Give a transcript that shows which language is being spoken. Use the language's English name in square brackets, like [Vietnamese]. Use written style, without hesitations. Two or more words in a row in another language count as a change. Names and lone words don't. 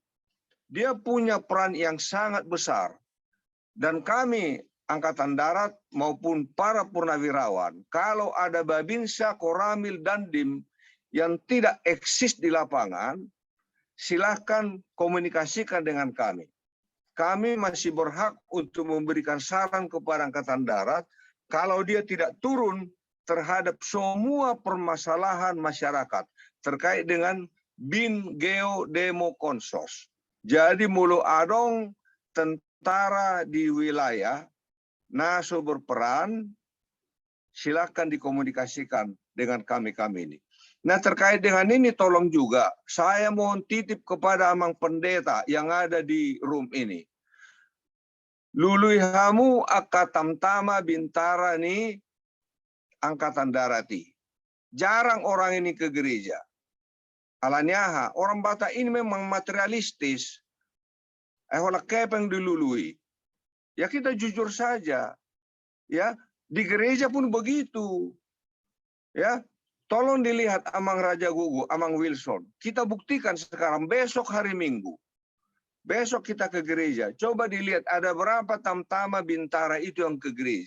[Indonesian] Dia punya peran yang sangat besar. Dan kami, Angkatan Darat maupun para purnawirawan, kalau ada Babinsa, Koramil, dan DIM yang tidak eksis di lapangan, silakan komunikasikan dengan kami. Kami masih berhak untuk memberikan saran kepada Angkatan Darat kalau dia tidak turun terhadap semua permasalahan masyarakat terkait dengan BIN Geo Demo Konsos. Jadi [Batak Toba] mulu adong [Indonesian] tentara di wilayah naso berperan, silakan dikomunikasikan dengan kami-kami ini. Nah, terkait dengan ini tolong juga saya mohon titip kepada Amang Pendeta yang ada di room ini. [Batak Toba] Lului hamu akka tamtama bintara ni Angkatan Darati. [Indonesian] Jarang orang ini ke gereja. Alanyaha, orang Batak ini memang materialistis. [Batak Toba] Ahola kepeng dilului. [Indonesian] Ya kita jujur saja. Ya, di gereja pun begitu. Ya, tolong dilihat Amang Raja Gugu, Amang Wilson. Kita buktikan sekarang, besok hari Minggu. Besok kita ke gereja. Coba dilihat ada berapa tamtama bintara itu yang ke gereja.